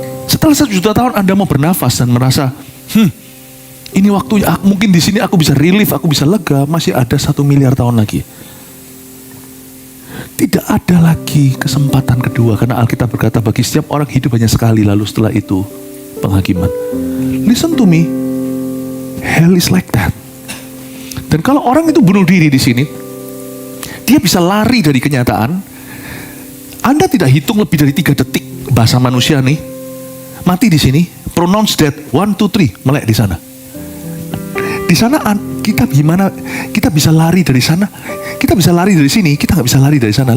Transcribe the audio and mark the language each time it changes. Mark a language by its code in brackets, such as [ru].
[id] Setelah 1 juta tahun Anda mau bernafas dan merasa, ini waktunya, mungkin di sini aku bisa relief, aku bisa lega, masih ada 1 miliar tahun lagi. Tidak ada lagi kesempatan kedua, karena Alkitab berkata bagi setiap orang hidup hanya sekali, lalu setelah itu penghakiman. [en] Listen to me, hell is like that. [id] Dan kalau orang itu bunuh diri di sini, dia bisa lari dari kenyataan. Anda tidak hitung lebih dari 3 detik, bahasa manusia nih, mati di sini, [en] pronounce death, [id] 1, 2, 3, melek di sana. Di sana kita gimana? Kita bisa lari dari sana, kita bisa lari dari sini, kita nggak bisa lari dari sana.